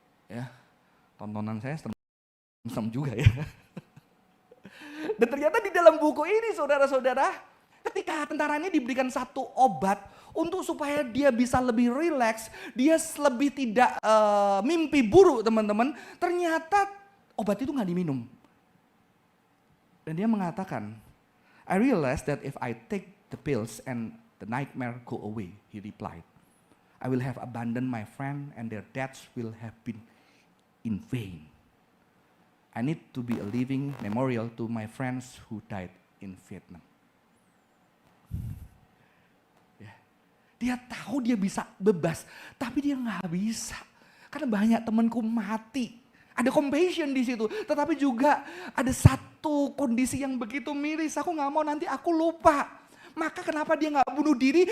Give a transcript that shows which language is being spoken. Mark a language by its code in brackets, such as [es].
[id] Ya, tontonan saya serem juga ya. Dan ternyata di dalam buku ini, saudara-saudara, ketika tentaranya diberikan satu obat untuk supaya dia bisa lebih rileks, dia lebih tidak mimpi buruk, teman-teman. Ternyata obat itu nggak diminum. Dan dia mengatakan, [en] I realize that if I take the pills and the nightmare go away, he replied, I will have abandoned my friend and their deaths will have been in vain. I need to be a living memorial to my friends who died in Vietnam. [id] Ya. Dia tahu dia bisa bebas, tapi dia nggak bisa. Karena banyak temanku mati. Ada compassion di situ, tetapi juga ada satu kondisi yang begitu miris. Aku nggak mau nanti aku lupa. Maka kenapa dia nggak bunuh diri?